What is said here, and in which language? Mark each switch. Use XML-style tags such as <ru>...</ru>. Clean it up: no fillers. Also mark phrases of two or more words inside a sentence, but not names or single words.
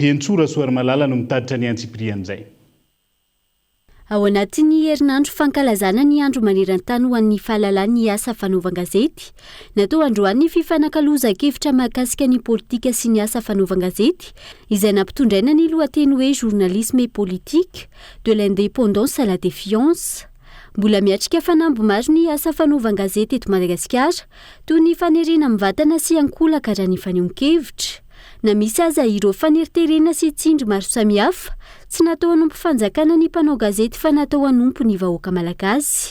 <mg>Entsora Soarimalala no mitaditra ny antsiprian'izay. Ao anatin'ny herinandro fankalazana ny andro maneran-tany ho an'ny fahalalany asa fanaovan-gazety, natao androany ny fifanakaloza-kevitra mahakasika ny politika sy ny asa fanaovan-gazety, izay nampitondraina ny lohateny hoe</mg> <fr>journalisme et politique de l'indépendance à la défiance.</fr> <mg>Mbola miatrika fanambo maro ny asa fanaovan-gazety eto Madagasikara, toy ny fanerena mivatana sy ankolaka raha ny fanehoan-kevitra. Na misy aza ireo faneriterena sy tsindry maro samihafa, tsy natao hanompo fanjakana ny mpanao gazety fa natao hanompo ny vahoaka malagasy.</mg>